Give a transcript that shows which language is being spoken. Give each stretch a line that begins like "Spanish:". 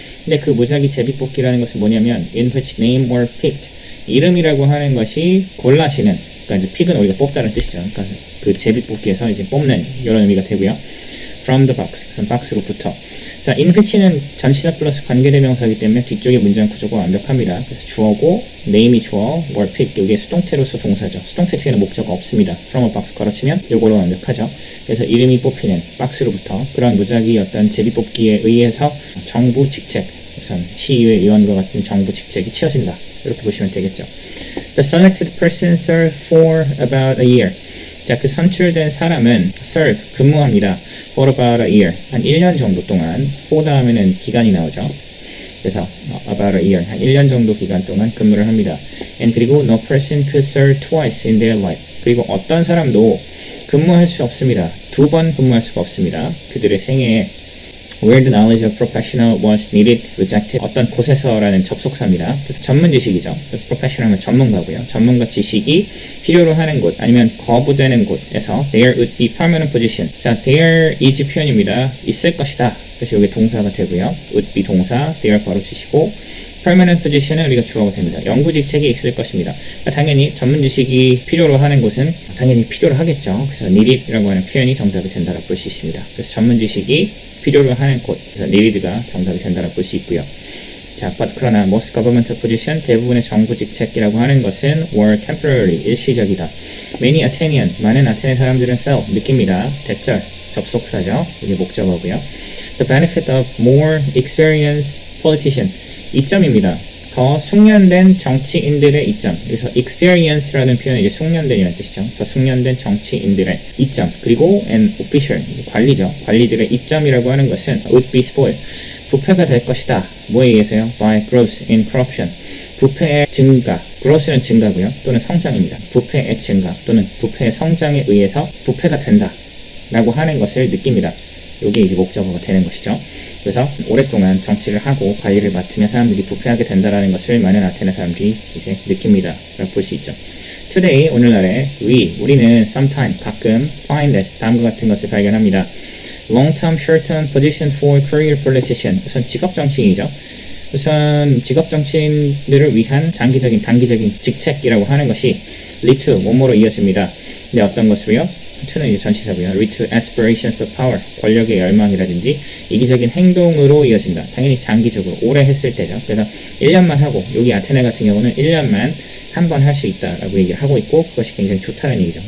Korean: 근데 그 무작위 제비뽑기라는 것은 뭐냐면
English: in which name were picked.
Korean: 이름이라고 하는 것이 골라지는, 그러니까 이제 픽은 우리가 뽑다는 뜻이죠. 그러니까 그 제비뽑기에서 이제 뽑는 이런 의미가 되고요.
English: From the box,
Korean: 그래서 박스로부터. 자, in which는 전치사 플러스 관계대명사이기 때문에 뒤쪽의 문장 구조가 완벽합니다. 그래서 주어고, name이 주어, were picked, 이게 수동태로서 동사죠. 수동태 뒤에는 목적어가 없습니다. From a box 걸어치면 요거로 완벽하죠. 그래서 이름이 뽑히는 박스로부터 그런 무작위 어떤 제비뽑기에 의해서 정부 직책, 우선 시의회 의원과 같은 정부 직책이 채워진다. 이렇게 보시면 되겠죠.
English: The selected person served for about a year.
Korean: 자, 그 선출된 사람은 serve, 근무합니다.
English: For about a year.
Korean: 한 1년 정도 동안. for 다음에는 기간이 나오죠.
English: 그래서 about a year.
Korean: 한 1년 정도 기간 동안 근무를 합니다.
English: And 그리고 no person could serve twice in their life.
Korean: 그리고 어떤 사람도 근무할 수 없습니다. 2번 근무할 수가 없습니다. 그들의 생애에
English: where the knowledge of professional was needed, rejected.
Korean: 어떤 곳에서라는 접속사입니다. 그래서 전문 지식이죠. professional은 전문가고요. 전문가 지식이 필요로 하는 곳 아니면 거부되는 곳에서
English: there would be permanent position.
Korean: 자, there is 표현입니다. 있을 것이다. 그래서 여기 동사가 되고요. would be 동사, there 바로 주시고 permanent position은 우리가 주어가 됩니다. 영구 직책이 있을 것입니다. 그러니까 당연히 전문 지식이 필요로 하는 곳은 당연히 필요로 하겠죠. 그래서 needed이라고 하는 표현이 정답이 된다고 볼 수 있습니다. 그래서 전문 지식이 필요로 하는 곳, 그래서 needed가 정답이 된다고 볼 수 있고요. 자, 그러나
English: most governmental position,
Korean: 대부분의 정부 직책이라고 하는 것은
English: were temporary,
Korean: 일시적이다. Many Athenian, 많은 아테네 사람들은 fell, 느낍니다. 대절, 접속사죠. 이게 목적어고요.
English: The benefit of more experienced politician,
Korean: 이점입니다. 더 숙련된 정치인들의 이점. 그래서 experience라는 표현은 이제 숙련된이라는 뜻이죠. 더 숙련된 정치인들의 이점. 그리고 an official, 관리죠. 관리들의 이점이라고 하는 것은 would be spoiled. 부패가 될 것이다. 뭐에 의해서요?
English: By growth in corruption.
Korean: 부패의 증가. growth는 증가고요. 또는 성장입니다. 부패의 증가 또는 부패의 성장에 의해서 부패가 된다. 라고 하는 것을 느낍니다. 이게 이제 목적어가 되는 것이죠. 그래서 오랫동안 정치를 하고 관리를 맡으며 사람들이 부패하게 된다라는 것을 많은 아테네 사람들이 이제 느낍니다. 라고 볼 수 있죠. Today, 오늘날에 우리는 sometime, 가끔
English: find that,
Korean: 다음과 같은 것을 발견합니다.
English: Long-term, short-term position for career politician.
Korean: 우선 직업 정치인이죠. 우선 직업 정치인들을 위한 장기적인, 단기적인 직책이라고 하는 것이 lead to, 뭐뭐로 이어집니다. 근데 어떤 것으로요? to는 이제 전치사고요.
English: lead to aspirations of power,
Korean: 권력의 열망이라든지 이기적인 행동으로 이어진다. 당연히 장기적으로 오래 했을 때죠. 그래서 1년만 하고, 여기 아테네 같은 경우는 1년만 한 번 할 수 있다라고 얘기를 하고 있고, 그것이 굉장히 좋다는 얘기죠.